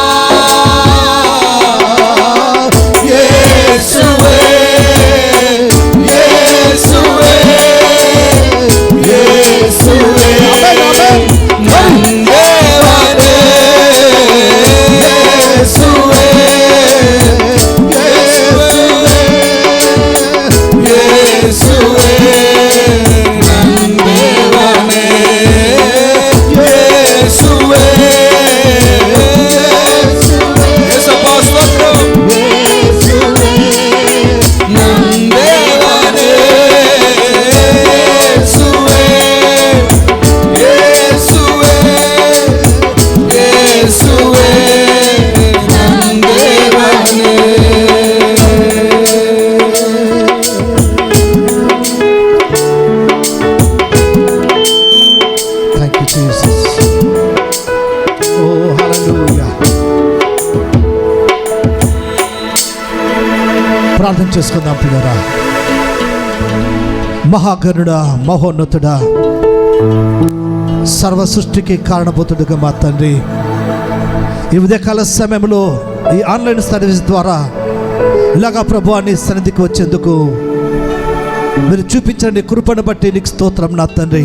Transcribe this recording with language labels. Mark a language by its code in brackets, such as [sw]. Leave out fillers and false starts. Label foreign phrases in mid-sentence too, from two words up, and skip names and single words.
[kn] ಯೇಸುವೇ ಯೇಸುವೇ ಯೇಸುವೇ ನಂದೇವನೇ. ಯೇಸುವೇ ಯೇಸುವೇ ನಂದೇವನೇ. ಯೇಸುವೇ [te] యేసప్ప స్తోత్రం. [kn] ನಂದೇವನೇ. ಯೇಸುವೇ ಯೇಸುವೇ ಯೇಸುವೇ ನಂದೇವನೇ. [en] Thank you Jesus. [te] ఓ హల్లెలూయా. ప్రార్థన చేసుకుందాం పిల్లరా. మహాగణుడా, మహోన్నతుడా, సర్వ సృష్టికి కారణభూతుడుగా మా తండ్రి, ఈ ఉదయకాల సమయంలో ఈ ఆన్లైన్ సర్వీస్ ద్వారా ఇలాగా ప్రభువాన్ని సన్నిధికి వచ్చేందుకు మీరు చూపించిన నీ కృపను బట్టి నీకు స్తోత్రం నా తండ్రి.